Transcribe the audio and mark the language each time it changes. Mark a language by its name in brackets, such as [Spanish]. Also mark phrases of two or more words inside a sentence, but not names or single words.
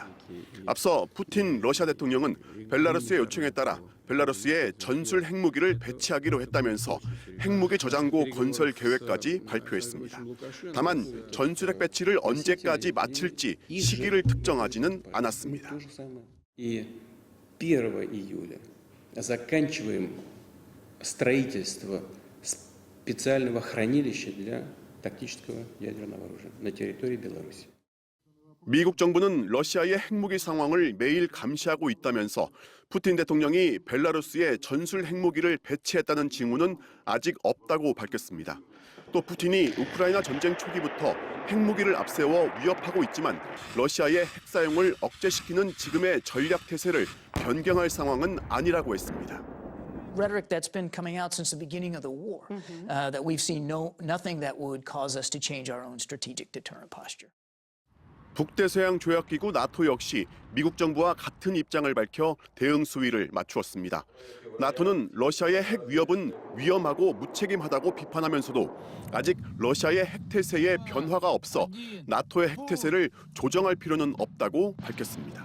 [Korean] 앞서 푸틴 러시아 대통령은 벨라루스의 요청에 따라 벨라루스에 전술 핵무기를 배치하기로 했다면서 핵무기 저장고 건설 계획까지 발표했습니다. 다만 전술핵 배치를 언제까지 마칠지 시기를 특정하지는 않았습니다. [Russian] 1 июля заканчиваем строительство специального хранилища для тактического ядерного оружия на территории Беларуси. [Korean] 미국 정부는 러시아의 핵무기 상황을 매일 감시하고 있다면서 푸틴 대통령이 벨라루스에 전술 핵무기를 배치했다는 징후는 아직 없다고 밝혔습니다. 또 푸틴이 우크라이나 전쟁 초기부터 핵무기를 앞세워 위협하고 있지만 러시아의 핵 사용을 억제시키는 지금의 전략 태세를 변경할 상황은 아니라고 했습니다. [English] Rhetoric that's been coming out since the beginning of the war, that we've seen nothing that would cause us to change our own strategic deterrent posture. [Korean] 북대서양 조약기구 나토 역시 미국 정부와 같은 입장을 밝혀 대응 수위를 맞추었습니다. 나토는 러시아의 핵 위협은 위험하고 무책임하다고 비판하면서도 아직 러시아의 핵 태세에 변화가 없어 나토의 핵 태세를 조정할 필요는 없다고 밝혔습니다.